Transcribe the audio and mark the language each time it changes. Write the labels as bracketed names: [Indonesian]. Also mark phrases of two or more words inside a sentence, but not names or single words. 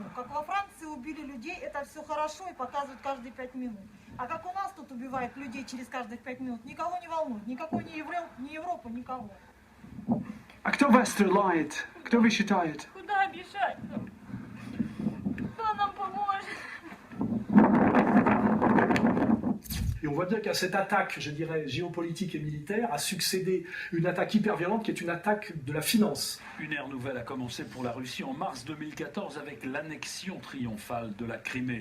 [Russian] Как во Франции убили людей, это все хорошо и показывают каждые 5 минут. А как у нас тут убивают людей через каждых 5 минут, никого не волнует. Никакой ни Европа, никого. А кто вас стреляет? Кто вы считаете? Куда бежать? Кто нам поможет? [French] Et on voit bien qu'à cette attaque, je dirais, géopolitique et militaire, a succédé une attaque hyper violente qui est une attaque de la finance. Une ère nouvelle a commencé pour la Russie en mars 2014 avec l'annexion triomphale de la Crimée.